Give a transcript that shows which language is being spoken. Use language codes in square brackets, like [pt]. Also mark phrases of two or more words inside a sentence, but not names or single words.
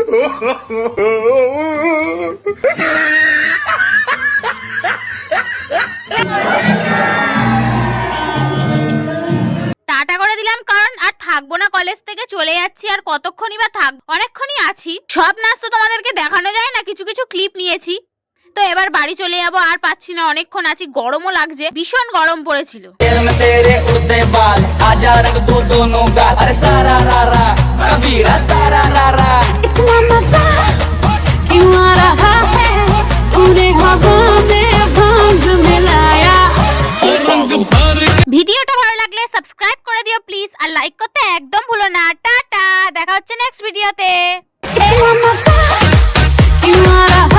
[bn] টাটা করে দিলাম কারণ আর থাকবো না, কলেজ থেকে চলে যাচ্ছি। আর কতক্ষণই বা থাক, অনেকক্ষণই আছি। সব নাচ তো তোমাদেরকে দেখানো যায় না, কিছু কিছু ক্লিপ নিয়েছি। তো এবার বাড়ি চলে যাবো, আর পাচ্ছি না, অনেকক্ষণ আছি, গরমও লাগছে, ভীষণ গরম পড়েছিল। [hi] तेरे उड़ते बाल आजा रंग दो दोनों गाल अरे सारा रारा कबीरा सारा रारा इतना मजा क्यों आ रहा है तूने हवा में भांग मिलाया। रंग भर [bn] ভিডিওটা ভালো লাগলে সাবস্ক্রাইব করে দিও প্লিজ, আর লাইক করতে একদম ভুলো না। টাটা, দেখা হচ্ছে নেক্সট ভিডিওতে। [hi] इतना मजा क्यों आ